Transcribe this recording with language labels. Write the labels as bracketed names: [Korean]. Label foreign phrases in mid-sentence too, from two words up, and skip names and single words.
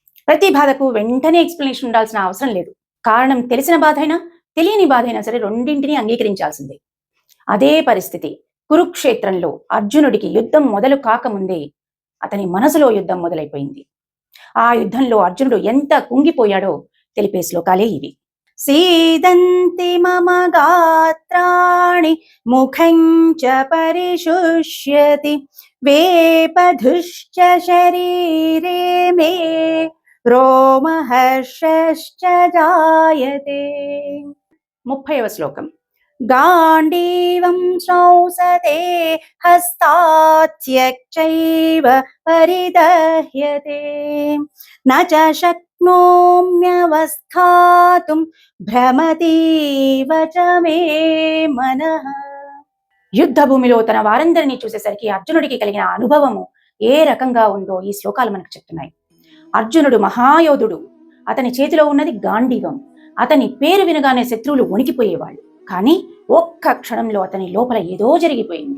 [Telugu] ప్రతి బాధకు వెంటనే ఎక్స్ప్లెనేషన్ ఉండాల్సిన అవసరం లేదు. కారణం తెలిసిన బాధైనా, తెలియని బాధైనా సరే రెండింటినీ అంగీకరించాల్సిందే. అదే పరిస్థితి కురుక్షేత్రంలో అర్జునుడికి యుద్ధం మొదలు కాకముందే అతని మనసులో యుద్ధం మొదలైపోయింది. ఆ యుద్ధంలో అర్జునుడు ఎంత కుంగిపోయాడో తెలిపే శ్లోకాలే ఇవి. [Sanskrit] सीदन्ति मम गात्राणि मुखं च परिशुष्यति वेपधुश्च शरीरे मे रोमहर्षश्च जायते. [Telugu] 30వ శ్లోకం. [Sanskrit] गाण्डीवं श्रौसते हस्तात्यक्चैव परिदह्यते न च शक्नोम्यवस्थातुं భ్రమతీవ చ మే మనః. [Telugu] యుద్ధ భూమిలో తన వారందరినీ చూసేసరికి అర్జునుడికి కలిగిన అనుభవము ఏ రకంగా ఉందో ఈ శ్లోకాలు మనకు చెప్తున్నాయి. అర్జునుడు మహాయోధుడు. అతని చేతిలో ఉన్నది గాంధీవం. అతని పేరు వినగానే శత్రువులు వణికిపోయేవాళ్ళు. కానీ ఒక్క క్షణంలో అతని లోపల ఏదో జరిగిపోయింది.